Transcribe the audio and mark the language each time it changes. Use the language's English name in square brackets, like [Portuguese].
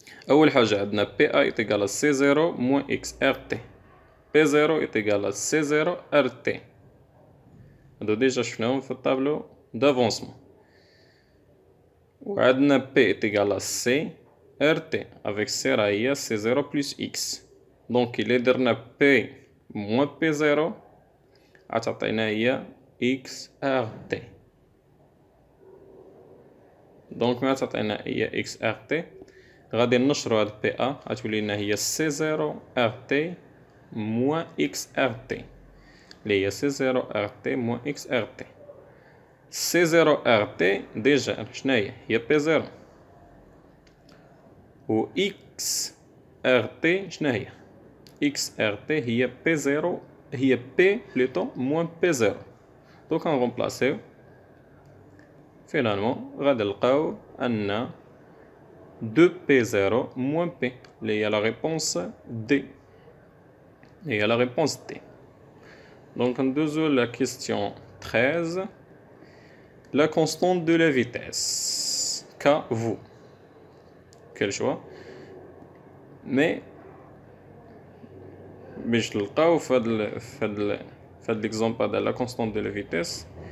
[Arabic] أول حاجة عندنا [French] PA est égal à C0 moins XRT. P0 est égal à C0 RT. [Arabic] هادو ديجا شفناهم في الطابلو d'avancement. وعندنا [French] P est égal à C RT avec C [Arabic] راه هي [French] C0 plus X. [Arabic] دونك إلا درنا P moins P0 غتعطينا هي XRT. دونك ملي تعطينا هي XRT غادي نشرو هاد PA غتولي لنا هي C0 RT [French] moins XRT [Arabic] اللي هي C0 RT moins XRT. C0 RT ديجا شناهي هي P0 و XRT شناهي XRT هي P0 هي P [French] plutôt moins [Arabic] P0. دوك نغومبلاسيو فينالمون غادي نلقاو أن 2P0 moins P اللي هي لا ريبونس D. [French] Et à la réponse D. Donc, en deuxième, la question 13. La constante de la vitesse. Qu'avez-vous? Quel choix? Mais, je le fait l'exemple de la constante de la vitesse.